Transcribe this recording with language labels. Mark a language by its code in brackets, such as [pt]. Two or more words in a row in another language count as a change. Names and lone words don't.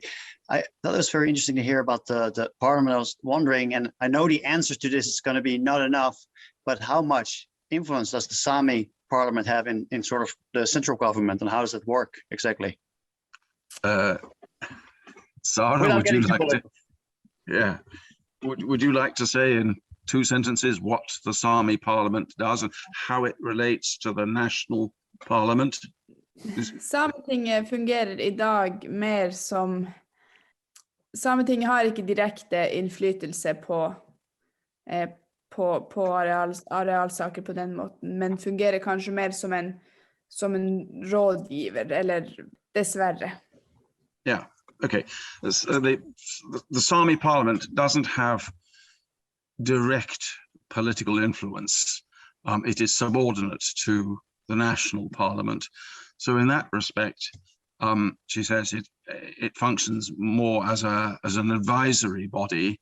[en] I thought it was very interesting to hear about the parliament. I was wondering, and I know the answer to this is going to be not enough, but how much influence does the Sami parliament have in sort of the central government, and how does it work exactly? Sara, would you like to? Yeah, would you like to say in 2 sentences what the Sami parliament does and how it relates to the national parliament? [no] Sametinget fungerer i dag mer som Sametinget har ikke direkte innflytelse på arealsaker på den måten, men fungerer kanskje mer som en rådgiver, eller dessverre. [en] Yeah, okay. The Sami parliament doesn't have direct political influence. It is subordinate to the national parliament. So in that respect, she says it functions more as an advisory body.